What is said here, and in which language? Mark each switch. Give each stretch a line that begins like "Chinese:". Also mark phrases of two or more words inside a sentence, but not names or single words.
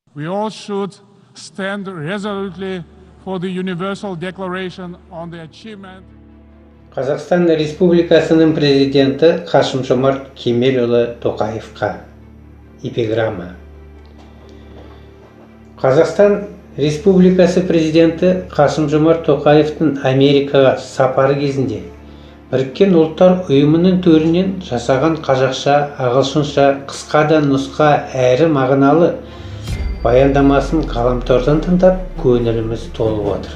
English: We all should stand resolutely for the Universal Declaration on the Achievement.
Kazakh: Қазақстан Республикасының президенті Қасым-Жомарт Кемелұлы Тоқаевқа эпиграмма. Қазақстан Республикасы президенті Қасым-Жомарт Тоқаевтың Америкаға сапары кезінде Біріккен ұлттар ұйымының төрінен жасаған қазақша, ағылшынша, қысқа да нұсқа әрі мағыналы баяндамасын ғаламтордан тыңдап, көңіліміз толып отыр.